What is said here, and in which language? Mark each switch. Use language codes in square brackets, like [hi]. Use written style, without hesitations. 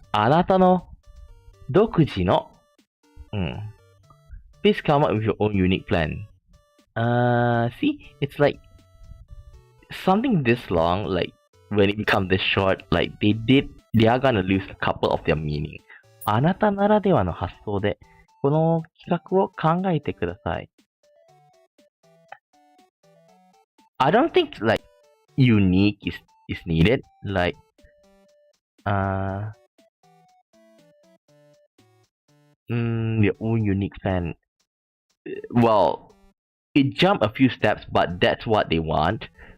[ja] あなたの独自の、 [en] Please come up with your own unique plan. See, it's like something this long, like when it becomes this short, like they are gonna lose a couple of their meaning. [ja] あなたならではの発想でこの企画を考えてください。 [en] I don't think like unique is needed. Like, your own unique plan. Well, it jumped a few steps, but that's what they want.